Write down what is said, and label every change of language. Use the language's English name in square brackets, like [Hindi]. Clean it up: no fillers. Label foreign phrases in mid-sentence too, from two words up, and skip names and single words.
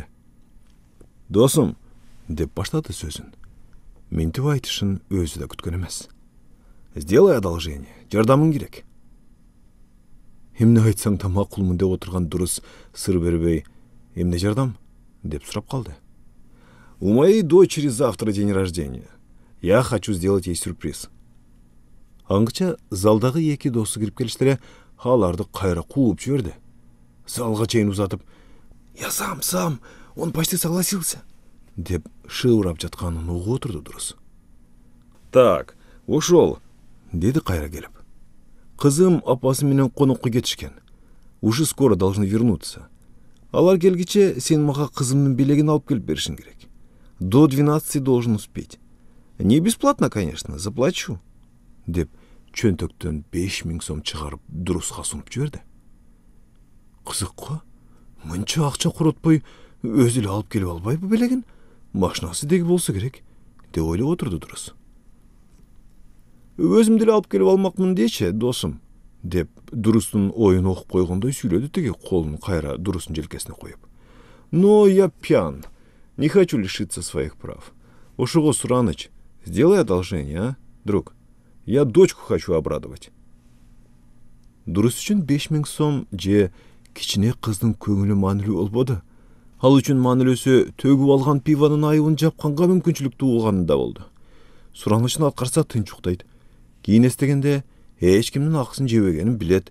[Kyrgyz] Досум, деп баштады сөзүн. Ментип айтышын өзү да күткөн эмес. [Russian] Сделай одолжение, [Kyrgyz] жардамың керек. Эмне айтсаң да макулмун деп отурган Дурус сыр бербей, эмне жардам? Деп сурап калды. [Russian] У моей дочери завтра день рождения. Я хочу сделать ей сюрприз. [Kyrgyz] Аңгыча залдагы эки досу кирип келиштеле, аларды кайра кууп жиберди. Залга чейин узатып, [Russian] я сам, он почти согласился, [Kyrgyz] деп шыбырап жатканын угуп отурду Дурус. Так, ушол, деди кайра келип. Кызым апасы менен конокко кетишкен. [Russian] Уже скоро должны вернуться. Алар келгиче сен мага кызымдын белегин алып келип беришиң керек. До 12 должен успеть. Не бесплатно, конечно, заплачу. [Kyrgyz] Деп чөнтөктөн 5000 сом чыгарып Дуруска сунуп жиберди. Кызыкко, мынча акча коротпой өзү эле алып келип албайбы белегин? Машинасы деги болсо керек, деп ойлоп отурду Дурус. Өзүм деле алып келип алмакмын дечи, досум, деп Дурустун оюн окуп койгондой сүйлөдү тиги колун кайра Дурустун желкесине коюп. [Russian] Но я пьян. Не хочу лишиться своих прав. [Kyrgyz] Ошого Сураныч, [Russian] сделай одолжение, а, друг? Я дочку хочу обрадовать. [Kyrgyz] Дурус үчүн 5000 сом же кичине кыздын көңүлү маанилүү болбоду. Ал үчүн маанилүүсү төгүп алган пиванын айыбын жапканга мүмкүнчүлүк туулганында болду. Суранышын аткарса тынч уктайт. Кийин эстегенде эч кимдин акысын жебегенин билет.